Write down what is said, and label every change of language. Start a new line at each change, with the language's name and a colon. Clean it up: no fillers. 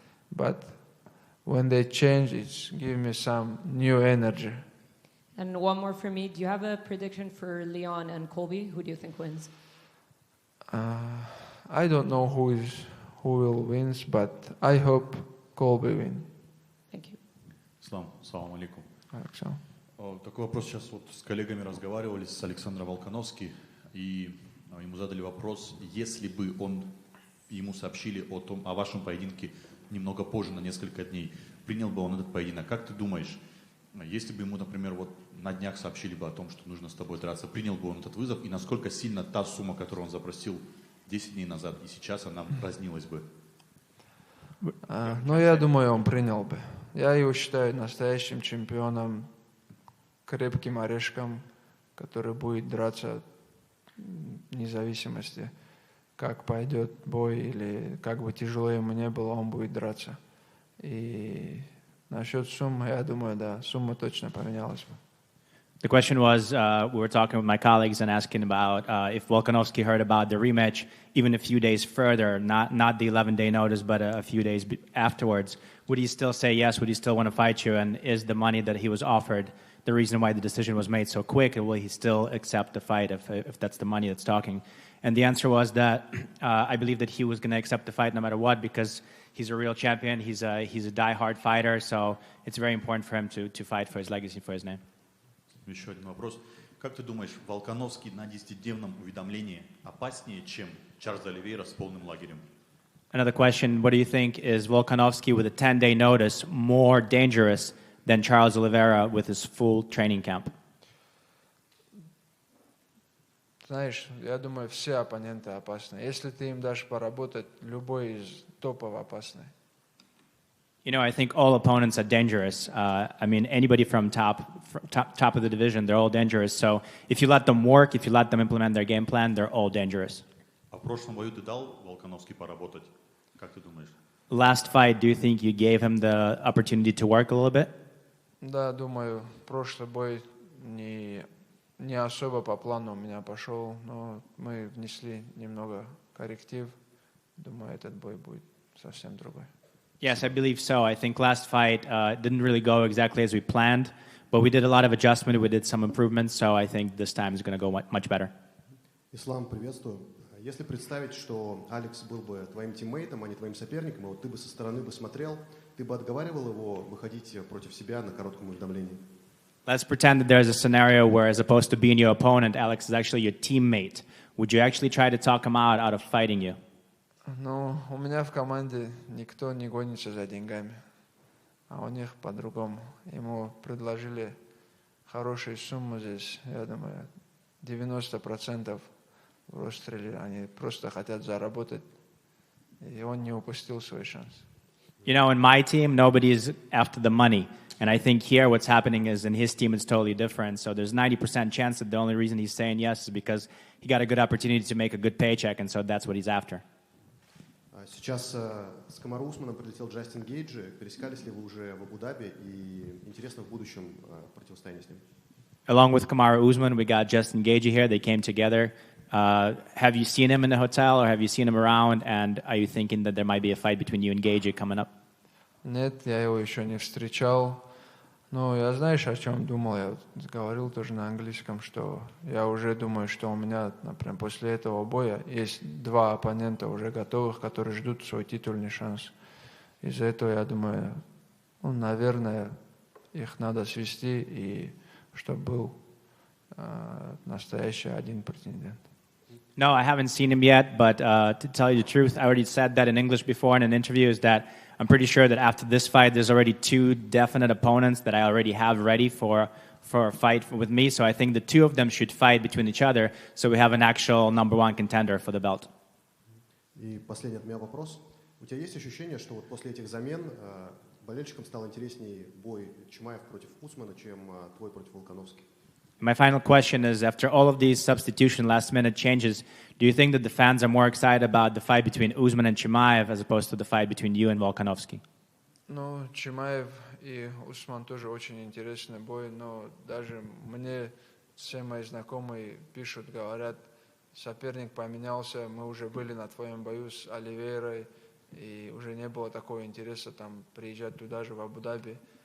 English: But when they change, it's give me some new energy. And one more for me. Do you have a prediction for Leon and Colby? Who do you think wins? I don't know who will win, but I hope Colby win. Thank you.
Russian: Салам алейкум. Alexander. Такой вопрос. Сейчас вот с коллегами разговаривали, с Александром Волконовским, и ему задали вопрос, если бы ему сообщили о вашем поединке немного позже, на несколько дней, принял бы он этот поединок? Как ты думаешь, если бы ему, например, вот на днях сообщили бы о том, что нужно с тобой драться, принял бы он этот вызов, и насколько сильно та сумма, которую он запросил 10 дней назад, и сейчас она разнилась бы? Я думаю, он принял бы. Я его считаю настоящим чемпионом, крепким орешком, который будет драться вне зависимости, как пойдет бой или как бы тяжело ему не было, он будет драться. И насчет суммы, я думаю, да, сумма точно поменялась бы.
English: The question was, we were talking with my colleagues and asking about if Volkanovski heard about the rematch even a few days further, not the 11-day notice, but a few days afterwards. Would he still say yes? Would he still want to fight you? And is the money that he was offered the reason why the decision was made so quick? And will he still accept the fight if that's the money that's talking? And the answer was that I believe that he was going to accept the fight no matter what, because he's a real champion. He's a die-hard fighter, so it's very important for him to fight for his legacy, for his name.
Russian: Еще один вопрос. Как ты думаешь, Волконовский на 10-дневном уведомлении опаснее, чем Чарльз Оливейра с полным лагерем?
English: Another question, what do you think, is Volkanovski with a 10-day notice more dangerous than Charles Oliveira with his full training camp?
Russian: Знаешь, я думаю, все оппоненты опасны. Если ты им дашь поработать, любой из топов опасный.
English: I think all opponents are dangerous. Anybody from top of the division, they're all dangerous. So if you let them work, if you let them implement their game plan, they're all dangerous.
Russian: А в прошлом бою ты дал Волконовский поработать? Как ты думаешь?
English: Last fight, do you think you gave him the opportunity to work a little bit?
Russian: Да, думаю, прошлый бой не особо по плану у меня пошел, но мы внесли немного корректив. Думаю, этот бой будет совсем другой.
English: Yes, I believe so. I think last fight didn't really go exactly as we planned, but we did a lot of adjustment. We did some improvements, so I think this time is going to go much better.
Russian: Ислам, приветствую. Если представить, что Алекс был бы твоим тиммейтом, а не твоим соперником, и вот ты бы со стороны бы смотрел, ты бы отговаривал его выходить против себя на коротком уведомлении?
English: Let's pretend that there's a scenario where, as opposed to being your opponent, Alex is actually your teammate. Would you actually try to talk him out of fighting you?
Russian: У меня в команде никто не гонится за деньгами, а у них по-другому. Ему предложили хорошую сумму здесь, я думаю, 90% в Ростреле, они просто хотят заработать, и он не упустил свой шанс.
English: In my team, nobody is after the money. And I think here what's happening is in his team it's totally different. So there's 90% chance that the only reason he's saying yes is because he got a good opportunity to make a good paycheck, and so that's what he's after.
Russian: Сейчас с Камару Усманом прилетел Джастин Гейджи. Пересекались ли вы уже в Абу-Даби? И интересно в будущем противостояние с ним.
English: Along with Kamaru Usman, we got Justin Gaethje here. They came together. Have you seen him in the hotel, or have you seen him around? And are you thinking that there might be a fight between you and Gaethje coming up?
Russian: Нет, я его еще не встречал. Но я, знаешь, о чем думал? Я вот говорил тоже на английском, что я уже думаю, что у меня, например, после этого боя есть 2 оппонента уже готовых, которые ждут свой титульный шанс. Из-за этого я думаю, наверное, их надо свести, и чтобы был настоящий один претендент.
English: No, I haven't seen him yet, but to tell you the truth, I already said that in English before in an interview, is that I'm pretty sure that after this fight, there's already 2 definite opponents that I already have ready for a fight with me. So I think the 2 of them should fight between each other, so we have an actual number 1 contender for the belt.
Russian: И последний от меня вопрос. У тебя есть ощущение, что вот после этих замен болельщикам стал интереснее бой Чимаев против Усмана, чем твой против Волконовски?
English: My final question is, after all of these substitution last-minute changes, do you think that the fans are more excited about the fight between Usman and Chimaev as opposed to the fight between you and Volkanovski?
Russian: Ну, Чимаев и Усман тоже очень интересный бой, но даже мне все мои знакомые пишут, говорят, соперник поменялся, мы уже были на твоем бою с Оливейрой, и уже не было такого интереса там приезжать туда же, в Абу-Даби.